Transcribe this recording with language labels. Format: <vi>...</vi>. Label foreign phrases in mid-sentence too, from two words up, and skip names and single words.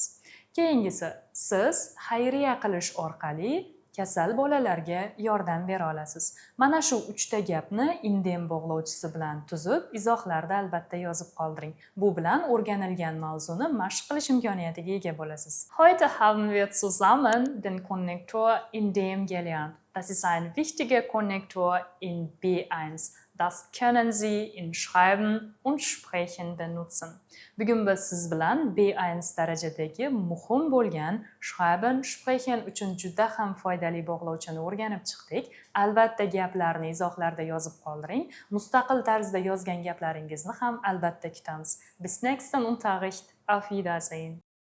<uz>Keyingisi, siz xayriya qilish orqali kasal bolalarga yordam bera olasiz. Mana shu 3 ta gapni indem bog'lovchisi bilan tuzib, izohlarda albatta yozib qoldiring. Bu bilan o'rganilgan mavzuni mashq qilish imkoniyatiga ega bo'lasiz.</uz> <de>Heute haben wir zusammen den Konnektor indem gelernt. Das ist ein wichtiger Konnektor in B1. Das können Sie in Schreiben und Sprechen benutzen.</de> <uz>Bugun biz siz bilan B1 darajadagi muhim bo'lgan</uz> <de>Schreiben, Sprechen</de> <uz>uchun juda ham foydali bog'lovchini o'rganib chiqdik. Albatta gaplarni izohlarda yozib qoldiring. Mustaqil tarzda yozgan gaplaringizni ham albatta kutamiz.</uz> <de>Bis nächsten Unterricht. Auf Wiedersehen.</de>